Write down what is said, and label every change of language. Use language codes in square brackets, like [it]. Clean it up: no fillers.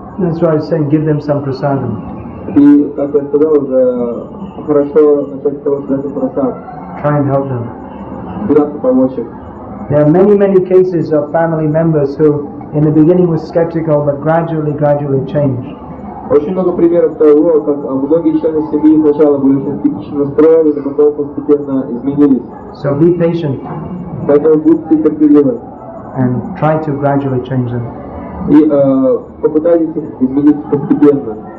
[en] That's why I was saying, give them some prasadam. [ru] И, как я сказал, уже хорошо начать с того, что это просад. [en] Try and help them. [ru] Пытаться помочь им. [en] There are many cases of family members who in the beginning was skeptical but gradually changed. [ru] Очень много примеров того, как многие члены семьи сначала были очень скептично настроены, но потом постепенно изменились. [en] So be patient [ru] Поэтому будьте терпеливы [en] and try to gradually change them. [ru] и попытайтесь их изменить постепенно.